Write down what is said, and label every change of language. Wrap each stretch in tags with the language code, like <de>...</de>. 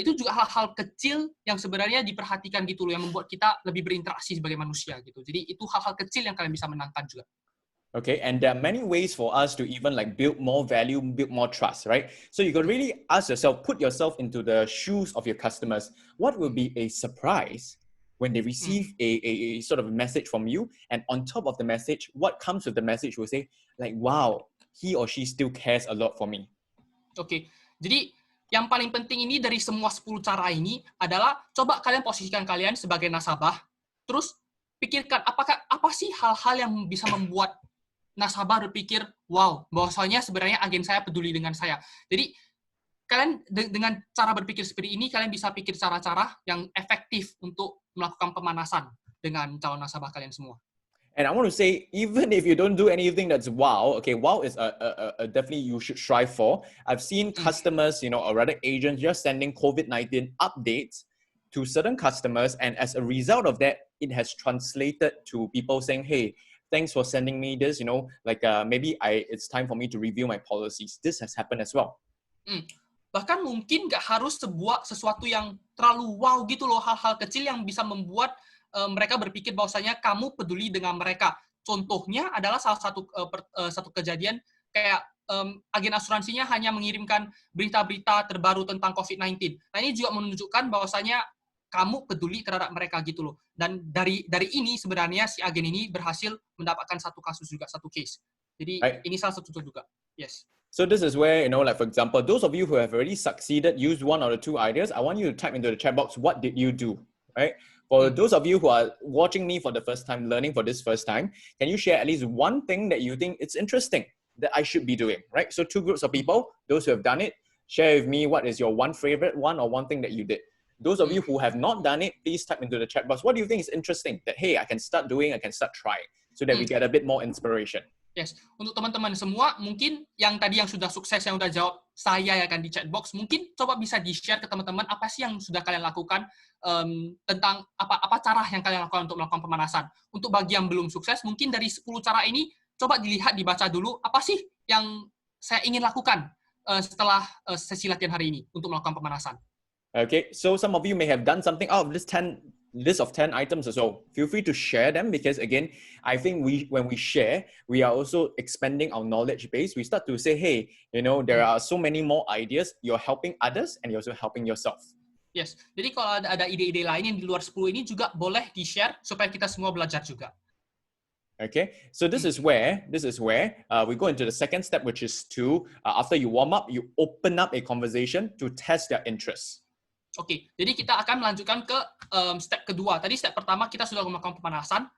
<id>Itu juga hal-hal kecil yang sebenarnya diperhatikan gitu loh, yang membuat kita lebih berinteraksi sebagai manusia gitu. Jadi itu hal-hal kecil yang kalian bisa menangkan juga.</id> <en>Okay, and there are many ways for us to even like build more value, build more trust, right? So you can really ask yourself, put yourself into the shoes of your customers. What will be a surprise when they receive a sort of message from you? And on top of the message, what comes with the message will say, like, wow, he or she still cares a lot for me.</en> <id>Oke, jadi yang paling penting ini dari semua 10 cara ini adalah coba kalian posisikan kalian sebagai nasabah, terus pikirkan apa sih hal-hal yang bisa membuat nasabah berpikir, wow, bahwasanya sebenarnya agen saya peduli dengan saya. Jadi kalian dengan cara berpikir seperti ini, kalian bisa pikir cara-cara yang efektif untuk melakukan pemanasan dengan calon nasabah kalian semua.</id> <en>And I want to say, even if you don't do anything that's wow, okay, wow is definitely you should strive for. I've seen customers, or rather agents, just sending COVID-19 updates to certain customers. And as a result of that, it has translated to people saying, hey, thanks for sending me this, maybe it's time for me to review my policies. This has happened as well.</en> <id>Bahkan mungkin nggak harus sesuatu yang terlalu wow gitu loh, hal-hal kecil yang bisa membuat mereka berpikir bahwasanya kamu peduli dengan mereka. Contohnya adalah salah satu kejadian kayak agen asuransinya hanya mengirimkan berita-berita terbaru tentang COVID-19. Nah, ini juga menunjukkan bahwasanya kamu peduli terhadap mereka gitu loh. Dan dari ini sebenarnya si agen ini berhasil mendapatkan satu kasus juga, satu case. Jadi ini salah satu contoh juga.</id> <en>Yes. So this is where, like for example, those of you who have already succeeded, use one or the two ideas, I want you to type into the chat box, what did you do, right? For those of you who are watching me for the first time, learning for this first time, can you share at least one thing that you think it's interesting that I should be doing, right? So 2 groups of people, those who have done it, share with me what is your one favorite one or one thing that you did. Those of you who have not done it, please type into the chat box, what do you think is interesting that, hey, I can start doing, I can start trying, so that we get a bit more inspiration.</en> <id>Yes, untuk teman-teman semua, mungkin yang tadi yang sudah sukses, yang udah jawab saya ya kan di chat box, mungkin coba bisa di-share ke teman-teman apa sih yang sudah kalian lakukan tentang apa cara yang kalian lakukan untuk melakukan pemanasan. Untuk bagi yang belum sukses, mungkin dari 10 cara ini, coba dilihat, dibaca dulu, apa sih yang saya ingin lakukan setelah sesi latihan hari ini untuk melakukan pemanasan.</id> <en>Okay, so some of you may have done something out of this list of 10 items or so. Feel free to share them because again, I think when we share, we are also expanding our knowledge base. We start to say, hey, there are so many more ideas. You're helping others and you're also helping yourself.</en> <id>Yes, jadi kalau ada ide-ide lain yang di luar 10 ini juga boleh di-share supaya kita semua belajar juga.</id> <en>Okay, so this is where we go into the second step, which is to, after you warm up, you open up a conversation to test their interests.</en> <id>Oke, jadi kita akan melanjutkan ke step kedua. Tadi step pertama kita sudah melakukan pemanasan.</id>